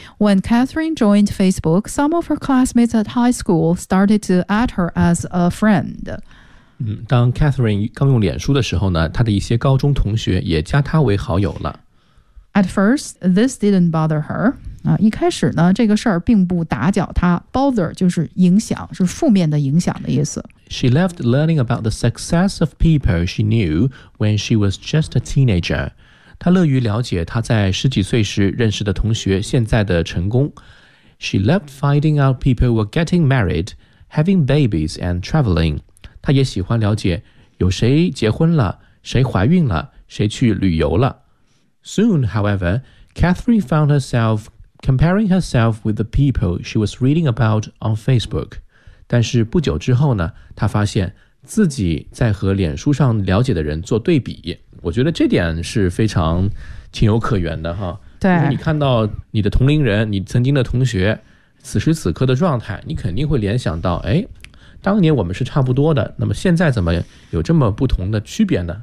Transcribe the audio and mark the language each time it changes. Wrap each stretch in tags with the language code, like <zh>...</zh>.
<en>When Catherine joined Facebook, some of her classmates at high school started to add her as a friend.、</en> <zh>当 Catherine 刚用脸书的时候呢，她的一些高中同学也加她为好友了。</zh> <en>At first, this didn't bother her.</en> <zh>一开始呢，这个事儿并不打搅她。 Bother 就是影响，是负面的影响的意思。</zh> <en>She loved learning about the success of people she knew when she was just a teenager.</en> <zh>她乐于了解她在十几岁时认识的同学现在的成功。</zh> <en>She loved finding out people were getting married, having babies, and traveling.</en> <zh>她也喜欢了解有谁结婚了，谁怀孕了，谁去旅游了。</zh> <en>Soon, however, Catherine found herself comparing herself with the people she was reading about on Facebook.</en> <zh>但是不久之后呢，他发现自己在和脸书上了解的人做对比。我觉得这点是非常情有可原的哈。对，你看到你的同龄人，你曾经的同学此时此刻的状态，你肯定会联想到，哎，当年我们是差不多的，那么现在怎么有这么不同的区别呢？</zh>